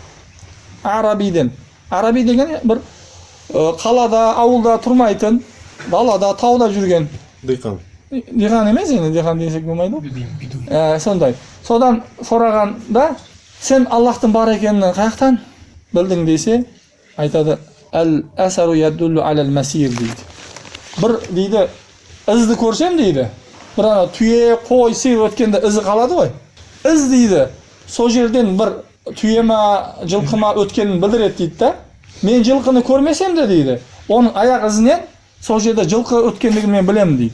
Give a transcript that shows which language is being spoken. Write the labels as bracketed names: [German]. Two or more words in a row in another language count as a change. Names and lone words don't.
[Uzbek] Arabiy degan bir qalada, avulda turmaytin, dalada, tog'da yurgan Dehqon. Dehqon emas endi, dehqon desak bo'lmaydi. Sonday. Sodan so'raganda sen Allohning bor ekanini qayerdan bilding desa, aytadi [Arabic] الأثر يدل على المسير [Uzbek] deydi. Bir deydi, izni ko'rsam deydi. Bir ana tuya, qo'y, sir o'tganda izi qoladi-ku. Iz deydi. So yerdan bir tuyama, jilqima o'tganini bildiradi deydi-da. Men jilqini ko'rmasam da deydi. Onun oyoq izidan so yerda jilqi o'tganligini men bilaman deydi.